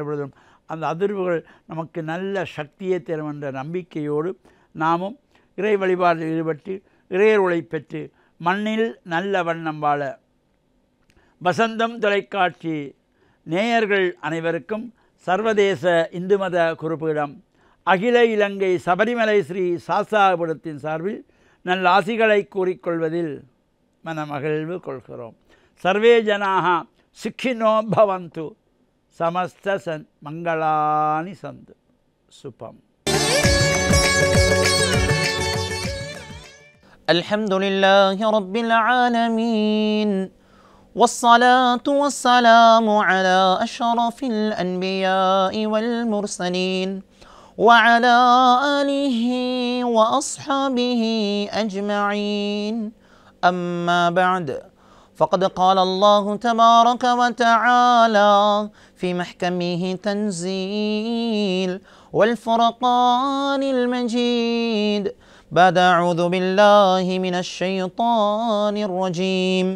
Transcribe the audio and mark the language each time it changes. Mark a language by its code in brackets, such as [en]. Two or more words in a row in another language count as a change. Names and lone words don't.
[ta] பொழுதும் அந்த அதிர்வுகள் நமக்கு நல்ல சக்தியை தரும் என்ற நம்பிக்கையோடு நாமும் இறை வழிபாட்டில் ஈடுபட்டு இறையருளை பெற்று மண்ணில் நல்ல வண்ணம் வாழ வசந்தம் தொலைக்காட்சி நேயர்கள் அனைவருக்கும் சர்வதேச இந்து மத குருபீடம் அகில இலங்கை சபரிமலை ஸ்ரீ சாஸ்தாபுரத்தின் சார்பில் நல்ல ஆசிகளை கூறிக்கொள்வதில் மனமகிழ்வு கொள்கிறோம். [sa] सर्वे जनाः सुखिनो भवन्तु समस्त मङ्गलानि सन्तु शुभम्. [ar] الحمد لله رب العالمين والصلاة والسلام على أشرف الأنبياء والمرسلين وعلى آله وأصحابه أجمعين. أما بعد، فقد قال الله تبارك وتعالى في محكمه تنزيل والفرقان المجيد بعد أعوذ بالله من الشيطان الرجيم.